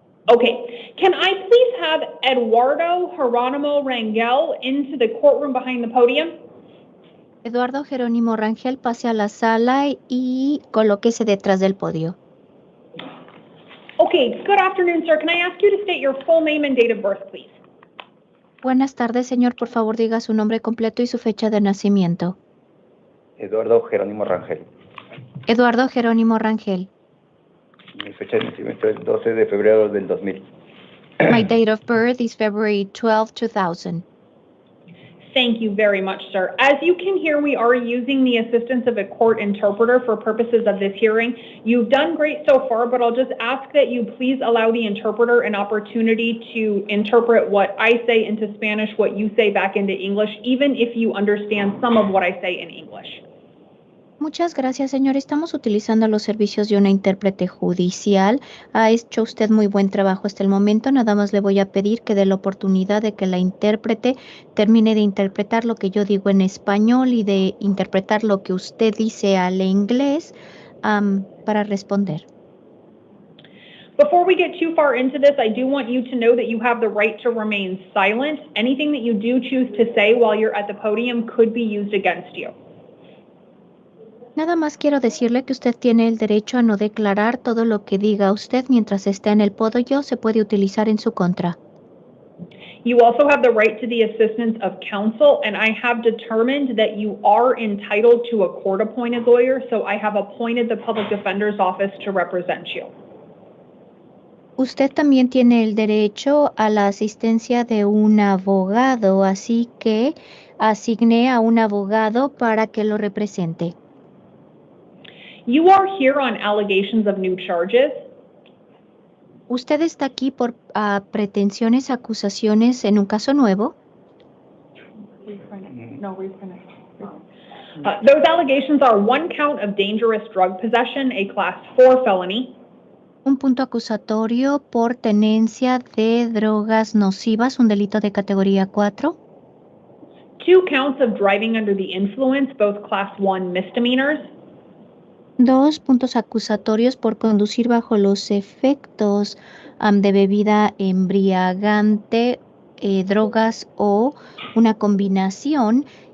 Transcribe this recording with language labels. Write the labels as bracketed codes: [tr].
[en] Okay, can I please have Eduardo Jerónimo Rangel into the courtroom behind the podium? [es] Eduardo Jerónimo Rangel, pase a la sala y colóquese detrás del podio. [en] Okay, good afternoon, sir. Can I ask you to state your full name and date of birth, please? [es] Buenas tardes, señor. Por favor, diga su nombre completo y su fecha de nacimiento. Eduardo Jerónimo Rangel. Eduardo Jerónimo Rangel. Mi fecha de nacimiento es 12 de febrero del 2000. [en] My date of birth is February 12, 2000. Thank you very much, sir. As you can hear, we are using the assistance of a court interpreter for purposes of this hearing. You've done great so far, but I'll just ask that you please allow the interpreter an opportunity to interpret what I say into Spanish, what you say back into English, even if you understand some of what I say in English. [es] Muchas gracias, señor. Estamos utilizando los servicios de una intérprete judicial. Ha hecho usted muy buen trabajo hasta el momento. Nada más le voy a pedir que dé la oportunidad de que la intérprete termine de interpretar lo que yo digo en español y de interpretar lo que usted dice al inglés para responder. [en] Before we get too far into this, I do want you to know that you have the right to remain silent. Anything that you do choose to say while you're at the podium could be used against you. [es] Nada más quiero decirle que usted tiene el derecho a no declarar. Todo lo que diga usted mientras está en el podio se puede utilizar en su contra. [en] You also have the right to the assistance of counsel, and I have determined that you are entitled to a court-appointed lawyer, so I have appointed the Public Defender's Office to represent you. [es] Usted también tiene el derecho a la asistencia de un abogado, así que asigné a un abogado para que lo represente. [en] You are here on allegations of new charges. [es] ¿Usted está aquí por pretensiones, acusaciones en un caso nuevo? [en] Those allegations are 1 count of dangerous drug possession, a class 4 felony. [es] Un punto acusatorio por tenencia de drogas nocivas, un delito de categoría 4. [en] 2 counts of driving under the influence, both class 1 misdemeanors. [es] 2 puntos acusatorios por conducir bajo los efectos de bebida embriagante, drogas o una combinación.